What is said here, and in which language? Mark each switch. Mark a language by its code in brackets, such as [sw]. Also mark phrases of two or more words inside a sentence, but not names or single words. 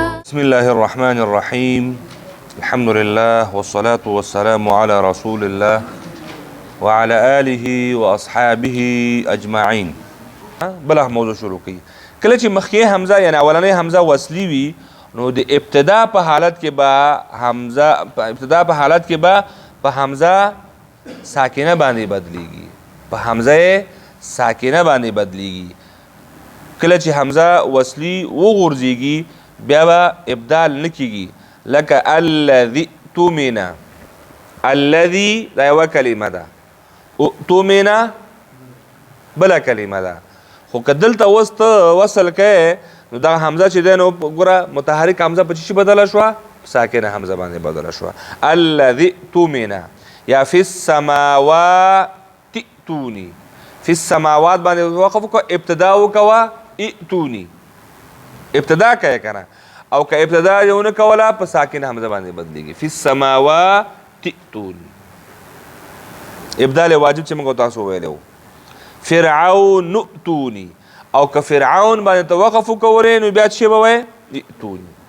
[ar] بسم الله الرحمن الرحيم الحمد لله والصلاة والسلام على رسول الله وعلى آله وأصحابه أجمعين. [ps] بلا موضوع شروع کی کله چې مخکې حمزه یعنی اولنې حمزه وصلی وي نو د ابتدا په حالت کې به حمزه په حمزه ساکنه باندې بدلیږي کله چې حمزه وصلی وغورځيږي بیا به ابدال نکېږي لکه [ar] الذي تؤمن [ps] الذي دا یوه کلمه ده تؤمن بله کلمه ده خو که دلته اوس ته وصل کوې نو دا حمزه چې دی نو ګوره متحرک حمزه په چی بدله شوه ساکنه حمزه باندې بدله شوه [ar] الذي تؤمن [ps] یا [ar] فی السماوات ائتوني فی السماوات [ps] باندې وقف وکړه ابتدا وکوه ائتوني ابتدا کوي کنه او که ابتدا یې ونه کوله په ساکنه حمزه باندې بدلیږي [ar] فی السماوات ائتوني [ps] ابدال واجب چې موږ تاسو ویلو فرعون ائتوني او که فرعون باندې توقف وکورې نو بیا چې به وایي ائتوني